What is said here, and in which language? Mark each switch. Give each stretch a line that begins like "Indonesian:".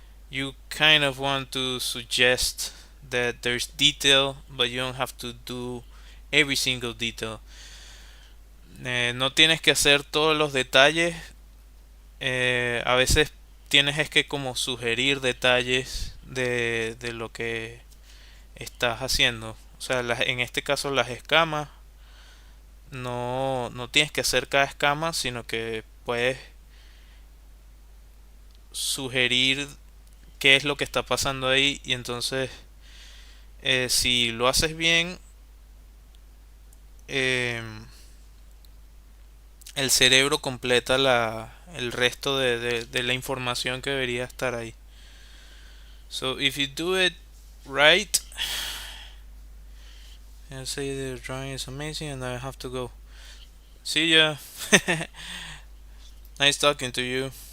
English: You kind of want to suggest that there's detail, but you don't have to do every single detail.
Spanish: No tienes que hacer todos los detalles. A veces tienes es que como sugerir detalles de lo que estás haciendo. O sea, en este caso las escamas, no tienes que hacer cada escama, sino que puedes sugerir qué es lo que está pasando ahí y entonces si lo haces bien, eh, el cerebro completa el resto de la información que debería estar ahí.
English: So if you do it right, and say the drawing is amazing and I have to go. See ya. Nice talking to you.